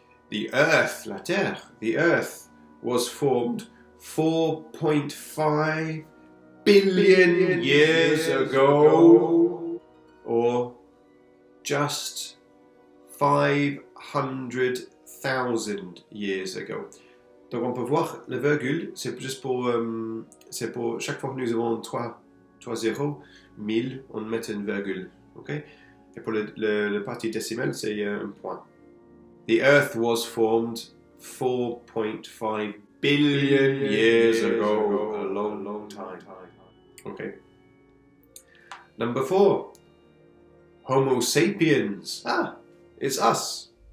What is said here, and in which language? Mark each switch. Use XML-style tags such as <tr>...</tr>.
<en>The Earth,</en> <fr>la Terre,</fr> <en>the Earth was formed 4.5 billion years ago, or just 500,000 years ago.</en> <fr>Donc on peut voir le virgule, c'est juste pour chaque fois que nous avons 3 zéros, 1000, on met une virgule. Okay? Et pour le partie décimale, c'est un point.</fr> <en>The Earth was formed 4.5 billion years ago. A long time. Okay. Number 4. Homo sapiens. It's us.</en>